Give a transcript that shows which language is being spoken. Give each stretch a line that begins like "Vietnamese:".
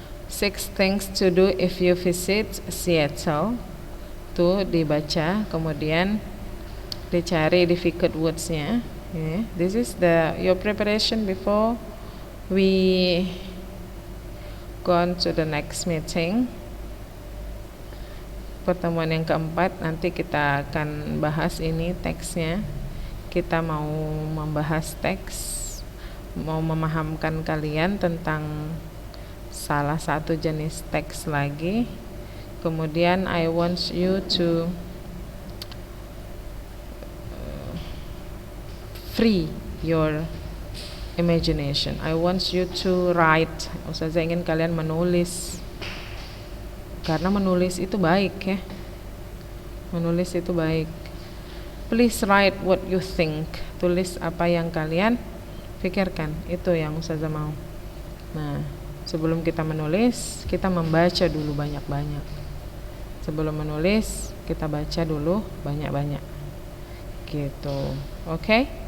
English: 6 things to do if you visit Seattle.
Indonesian: Tuh dibaca, kemudian dicari difficult words-nya.
English: This is your preparation before we go on to the next meeting.
Indonesian: Pertemuan yang keempat nanti kita akan bahas ini teksnya. Kita mau membahas teks, mau memahamkan kalian tentang salah satu jenis teks lagi.
English: Kemudian I want you to free your imagination. I want you to write.
Indonesian: Ustazah ingin kalian menulis, karena menulis itu baik ya. Menulis itu baik.
English: Please write what you think.
Indonesian: Tulis apa yang kalian pikirkan. Itu yang Ustazah mau. Nah, sebelum kita menulis, kita membaca dulu banyak-banyak. Sebelum menulis, kita baca dulu banyak-banyak. Gitu. Oke?